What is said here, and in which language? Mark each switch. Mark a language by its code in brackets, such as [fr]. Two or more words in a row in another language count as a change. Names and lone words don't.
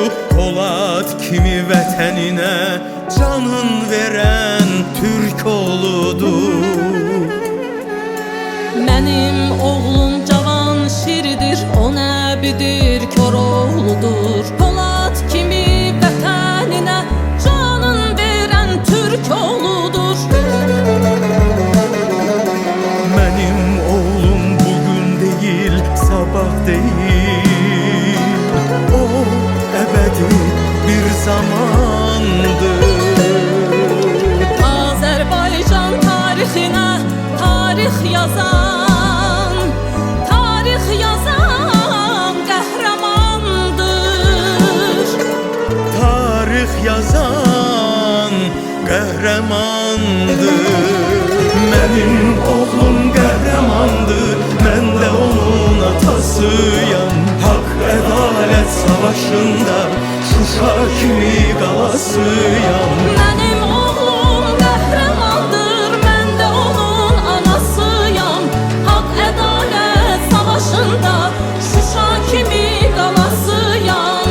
[az] Polat kimi vətəninə canın veren Türk oğludur. Mənim oğlum cavan şiridir, o nəbidir, Koroğludur. Polat kimi vətəninə canın verən Türk oğludur. [tr] Benim oğlum bugün değil, sabah değil. O ebedi bir zamandır. [az] Azərbaycan tarixinə tarix yazan, tarix yazan qəhrəmandır. [tr] Tarih yazan kahramandır. Benim oğlum kahramandır, ben de onun atasıyam. Hak adalet savaşında [az] Şuşa kimi qalasıyam. Mənim oğlum qəhrəmandır, mən də onun anasıyam. Haqq ədalət savaşında Şuşa kimi qalasıyam.